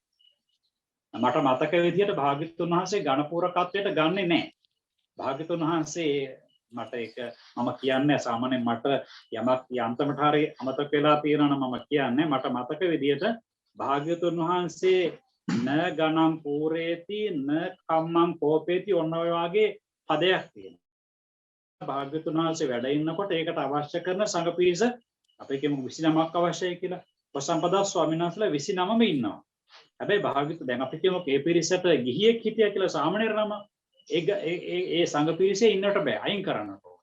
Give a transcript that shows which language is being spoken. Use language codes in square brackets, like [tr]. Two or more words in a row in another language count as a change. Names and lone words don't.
[si] මට මතක විදිහට භාග්‍යතුන් වහන්සේ ගණපූරකත්වයට ගන්නෙ නැහැ. භාග්‍යතුන් වහන්සේ මට ඒක මම කියන්නේ සාමාන්‍යයෙන් මට යමක් යන්තමට හරි අමතක වෙලා තියෙනවා නම් මම කියන්නේ මට මතක විදිහට භාග්‍යතුන් වහන්සේ [pi] න ගණම් පූරේති න කම්මං කෝපේති [si] ඔන්න ඔය වගේ පදයක් තියෙනවා. භාග්‍යතුන් වහන්සේ වැඩ ඉන්නකොට ඒකට අවශ්‍ය කරන සංඝ පිරිස අපේ කියමු 29ක් අවශ්‍යයි කියලා. උපසම්පදා ස්වාමීන් වහන්සේලා 29ම ඉන්නවා. හැබැයි භාග්‍යතුන් දැන් අපි කියමු මේ පිරිසට ගිහියෙක් හිටියා කියලා සාමණේර නම ඒ සංඝ පිරිසේ ඉන්නට බෑ අයින් කරන්නට ඕන.